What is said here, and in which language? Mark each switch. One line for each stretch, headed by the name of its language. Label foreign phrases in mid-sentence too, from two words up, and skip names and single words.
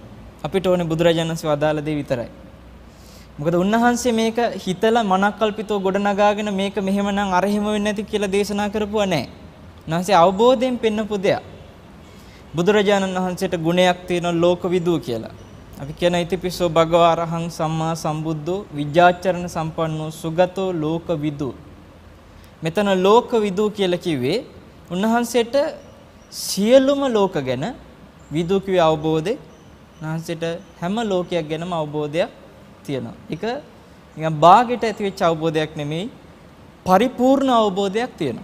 Sinhala: අපිට ඕනේ බුදුරජාණන් වහන්සේ වදාළ දේ විතරයි. මොකද උන්වහන්සේ මේක හිතලා මනක්කල්පිතව ගොඩනගාගෙන මේක මෙහෙමනම් අර එහෙම වෙන්නේ නැති කියලා දේශනා කරපුවා නැහැ. උන්වහන්සේ අවබෝධයෙන් පෙන්වපු දෙයක්. බුදුරජාණන් වහන්සේට ගුණයක් තියෙනවා ලෝකවිදූ කියලා. අපි කියන
Pali: ඉතිපිසෝ භගවා අරහං සම්මා සම්බුද්ධෝ විජ්ජාචරණ සම්පන්නෝ සුගතෝ ලෝකවිදූ.
Sinhala: මෙතන ලෝකවිදූ කියලා කිව්වේ උන්වහන්සේට සියලුම ලෝක ගැන විදූ කිව්වේ අවබෝධේ. උන්වහන්සේට හැම ලෝකයක් ගැනම අවබෝධයක් තියෙනවා. ඒක නිකන් බාගෙට ඇති වෙච්ච අවබෝධයක් නෙමෙයි, පරිපූර්ණ අවබෝධයක් තියෙනවා.